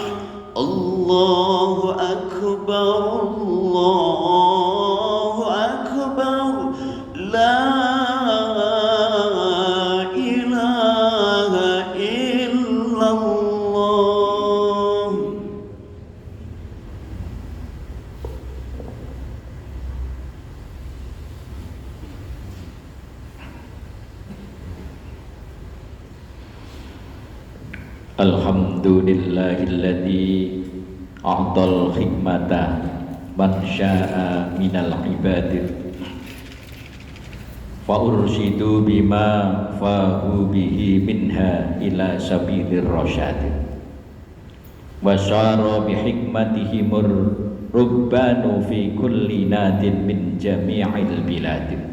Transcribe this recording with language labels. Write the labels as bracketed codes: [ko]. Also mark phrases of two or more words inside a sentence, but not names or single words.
[ar] الله أكبر الله أكبر لا إله إلا الله. الحمد لله الذي أعطى الحكمة من يشاء من العباد فأرشد بما فاه به منها إلى سبيل الرشاد وشرع بحكمتهم الربان في كل ناد من جميع البلاد.